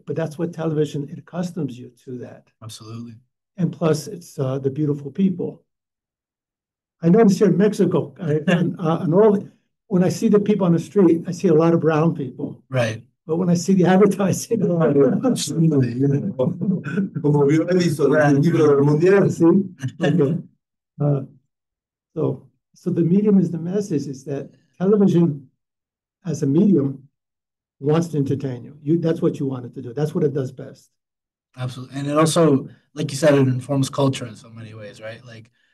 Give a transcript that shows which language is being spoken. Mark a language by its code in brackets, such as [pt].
[en] But that's what television, it accustoms you to that. Absolutely. And plus, it's the beautiful people. I notice here in Mexico, when I see the people on the street, I see a lot of brown people. Right. But when I see the advertising, [es] Como vio Edison en el libro del mundial. [en] Okay. So the medium is the message is that television as a medium wants to entertain you. That's what you want it to do. That's what it does best. Absolutely. And it also, like you said, it informs culture in so many ways, right? Like